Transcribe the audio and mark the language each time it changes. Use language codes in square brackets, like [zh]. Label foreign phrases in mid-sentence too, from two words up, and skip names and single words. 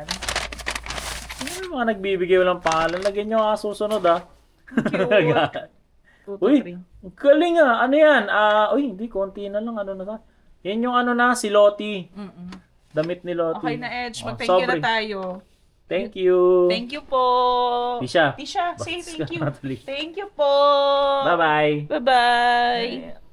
[tl] Ano yung mga nagbibigay walang pangalan? Lagyan nyo nga susunod Cute. 2 to Uy, 3. ang galing Ano yan? Uy, hindi, konti na lang. Ano na ta? Yan yung si Lottie. Mm-mm. Damit ni Lottie. Okay na, Edge. Oh, Mag- [en] thank you [tl] na sobre. tayo. [en] Thank you. Thank you po. Tisha. Tisha, say [tl] Basta [en] thank you. [tl] ka natuloy. [en] Thank you po. Bye-bye. Bye-bye.